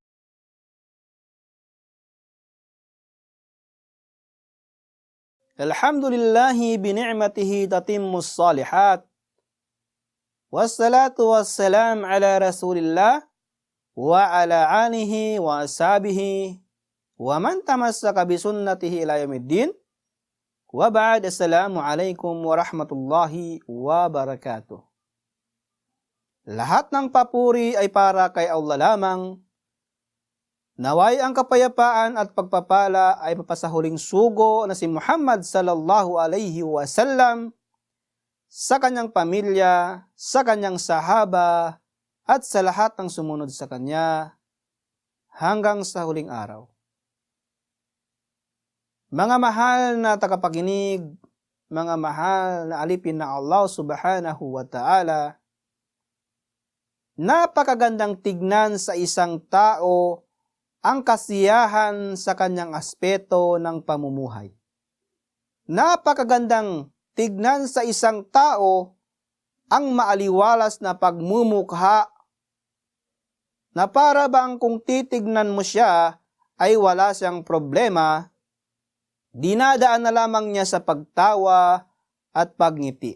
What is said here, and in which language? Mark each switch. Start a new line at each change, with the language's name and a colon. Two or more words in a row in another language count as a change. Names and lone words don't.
Arabic: الحمد لله بنعمته تتم الصالحات، والصلاة والسلام على رسول الله وعلى آله وأصحابه ومن تمسك بسنته إلى يوم الدين. وبعد، السلام عليكم ورحمة الله وبركاته.
Filipino: Lahat ng papuri ay para kay Allah lamang. Naway ang kapayapaan at pagpapala ay papasahuling sugo na si Muhammad
Arabic: صلى الله عليه وسلم
Filipino: sa kanyang pamilya, sa kanyang sahaba, at sa lahat ng sumunod sa kanya hanggang sa huling araw. Mga mahal na tagapakinig, mga mahal na alipin na Allah
Arabic: سبحانه وتعالى,
Filipino: napakagandang tignan sa isang tao ang kasiyahan sa kanyang aspeto ng pamumuhay. Napakagandang tignan sa isang tao ang maaliwalas na pagmumukha na para bang kung titignan mo siya ay wala siyang problema, dinadaan na lamang niya sa pagtawa at pagngiti.